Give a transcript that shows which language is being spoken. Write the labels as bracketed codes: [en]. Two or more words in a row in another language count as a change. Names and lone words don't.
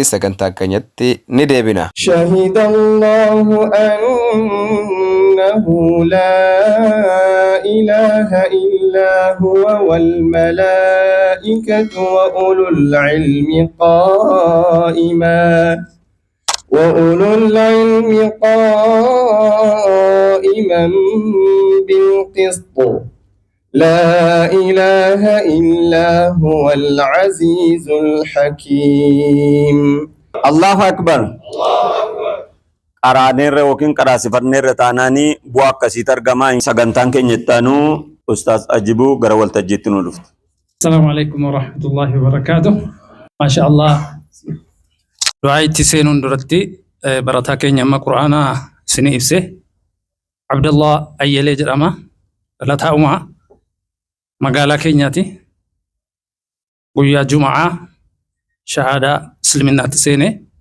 [om] Sagantaa keenyatti ni deebina. [ar] شهد الله أنه لا إله إلا هو والملائكة وأولو العلم قائما بالقسط. لا إله إلا هو العزيز الحكيم. الله أكبر. [om] Qaraanee irra yookiin qaraasifannee irra taanaanii bu'aa akkasii argamaa. Sagantaan keenya ittaanu Ustaaz Ajibuu gara waltajjiitti nu dhuftu. [ar] السلام عليكم ورحمة الله وبركاته. ما شاء الله. [om] Du'aa itti seenuun duratti barataa keenya amma Qur'aanaa isinii ibse. Abdullah Ayyalee jedhama. Dhalataa Umaa. Magaalaa keenyaati. Guyyaa Juma'aa shahaadaa Islaaminaatti seene.